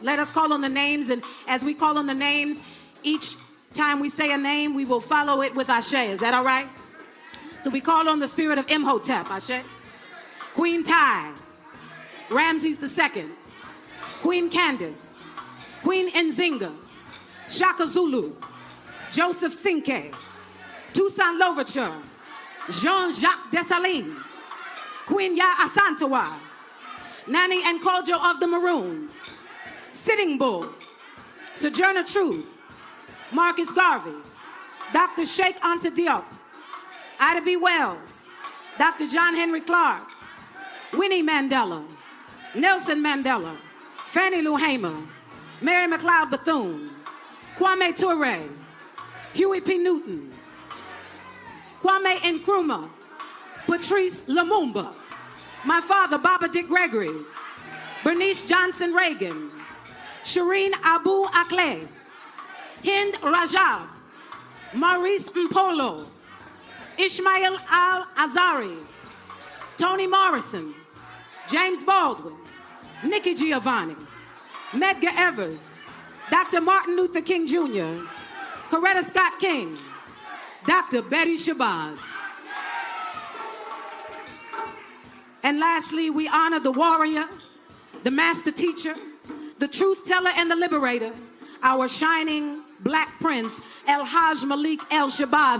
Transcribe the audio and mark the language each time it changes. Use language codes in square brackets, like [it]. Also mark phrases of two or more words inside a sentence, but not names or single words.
[en] Let us call on the names, and as we call on the names, each time we say a name, we will follow it with Ashe. Is that all right? So we call on the spirit of Imhotep, Ashe. Queen Tai, Ramses II, Queen Candace, Queen Nzinga, Shaka Zulu, Joseph Cinque, Toussaint Louverture, Jean-Jacques Dessalines, Queen Ya Asantewa, Nani and Kojo of the Maroons, Sitting Bull, Sojourner Truth, Marcus Garvey, Dr. Sheikh Anta Diop, Ida B. Wells, Dr. John Henry Clark, Winnie Mandela, Nelson Mandela, Fannie Lou Hamer, Mary McLeod Bethune, Kwame Ture, Huey P. Newton, Kwame Nkrumah, Patrice Lumumba, my father, Baba Dick Gregory, Bernice Johnson Reagan, Shireen Abu Akleh, Hind Rajab, Maurice Mpolo, Ishmael Al-Azari, Toni Morrison, James Baldwin, Nikki Giovanni, Medgar Evers, Dr. Martin Luther King Jr., Coretta Scott King, Dr. Betty Shabazz. And lastly, we honor the warrior, the master teacher, the truth teller and the liberator, our shining black prince, El-Hajj Malik El-Shabazz.